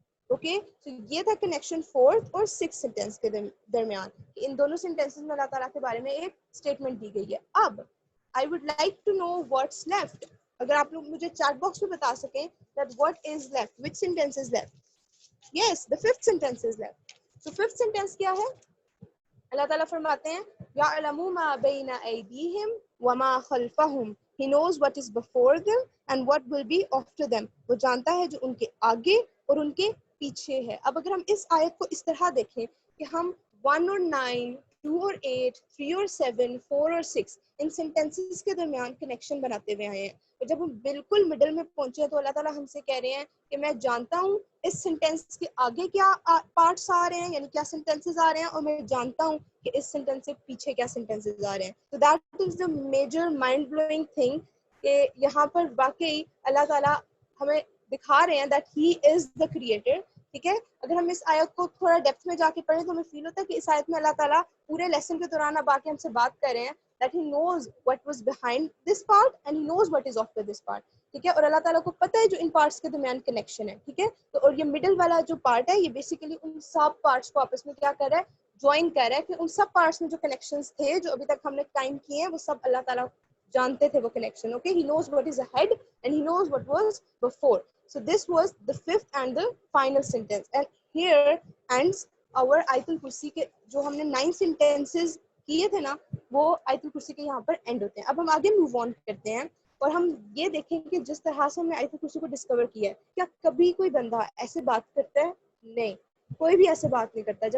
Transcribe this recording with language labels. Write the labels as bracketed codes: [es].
[ur] Okay, تو یہ تھا کنیکشن فورتھ اور سکس سینٹینس کے درمیان. ان دونوں سینٹینسز میں اللہ تعالیٰ کے بارے میں ایک اسٹیٹمنٹ دی گئی ہے. [en] اب I would like to know what's left. [ur] اگر آپ لوگ مجھے چیٹ باکس میں بتا سکیں [en] that what is left, which sentence is left. Yes, the fifth sentence is left. So fifth sentence [ur] کیا ہے؟ اللہ تعالیٰ فرماتے ہیں [ar] يَعْلَمُ مَا بَيْنَ أَيْدِيهِمْ وَمَا خَلْفَهُمْ. [en] He knows what is before them and what will be after them. [ur] وہ جانتا ہے جو ان کے آگے اور ان کے پیچھے ہے. اب اگر ہم اس آیت کو اس طرح دیکھیں کہ ہم 1 اور 9, 2 اور 8, 3 اور 7, 4 اور 6 ان سینٹینسز کے درمیان کنیکشن بناتے ہوئے آئے ہیں. اور جب ہم بالکل مڈل میں پہنچے ہیں تو اللہ تعالیٰ ہم سے کہہ رہے ہیں کہ میں جانتا ہوں اس سینٹینس کے آگے کیا پارٹس آ رہے ہیں, یعنی کیا سینٹینسز آ رہے ہیں, اور میں جانتا ہوں کہ اس سینٹینس سے پیچھے کیا سینٹینسز آ رہے ہیں. [en] تو that is the major mind blowing thing [ur] کہ یہاں پر واقعی اللہ تعالیٰ ہمیں دکھا رہے ہیں [en] That he is the creator. [ur] ٹھیک ہے, اگر ہم اس آیت کو تھوڑا ڈیپتھ میں جا کے پڑھیں تو ہمیں فیل ہوتا ہے کہ اس آیت میں اللہ تعالیٰ پورے لیسن کے دوران اب آ کے ہم سے بات کر رہے ہیں [en] that he knows what was behind this part [ur] and he knows what is after this part. ٹھیک ہے, اور اللہ تعالیٰ کو پتہ ہے جو ان پارٹس کے درمیان کنیکشن ہے. ٹھیک ہے, تو اور یہ مڈل والا جو پارٹ ہے یہ بیسیکلی ان سب پارٹس کو آپس میں کیا کر رہا ہے؟ جوائن کر رہا ہے. کہ ان سب پارٹس میں جو کنیکشنز تھے جو ابھی تک ہم نے ٹائم کیے ہیں وہ سب اللہ تعالیٰ جانتے تھے وہ connection. [en] Okay, he knows what is ahead and he knows what was before. So this was the fifth and the final sentence and here ends our [ur] آیت الکرسی کے جو ہم نے 9 sentences کیے تھے نا وہ آیت الکرسی کے یہاں پر اینڈ ہوتے ہیں. اب ہم آگے موو آن کرتے ہیں اور ہم یہ دیکھیں کہ جس طرح سے ہم نے آیت الکرسی کو ڈسکور کیا ہے کیا کبھی کوئی بندہ ایسے بات کرتا ہے؟ نہیں, کوئی بھی ایسے بات نہیں کرتا.